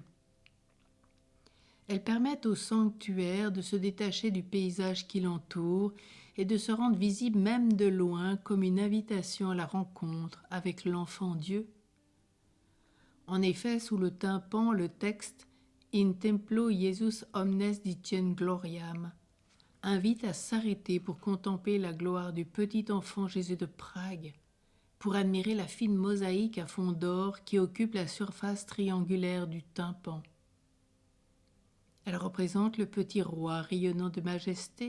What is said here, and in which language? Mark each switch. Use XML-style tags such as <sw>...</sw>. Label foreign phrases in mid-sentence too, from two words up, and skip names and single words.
<fr>Elles permettent au sanctuaire de se détacher du paysage qui l'entoure et de se rendre visible même de loin comme une invitation à la rencontre avec l'enfant Dieu. En effet, sous le tympan, le texte «</fr> <la>In templo Jesus omnes dicen gloriam</la> <fr>» invite à s'arrêter pour contempler la gloire du petit enfant Jésus de Prague, pour admirer la fine mosaïque à fond d'or qui occupe la surface triangulaire du tympan. Elle représente le petit roi rayonnant de majesté.</fr>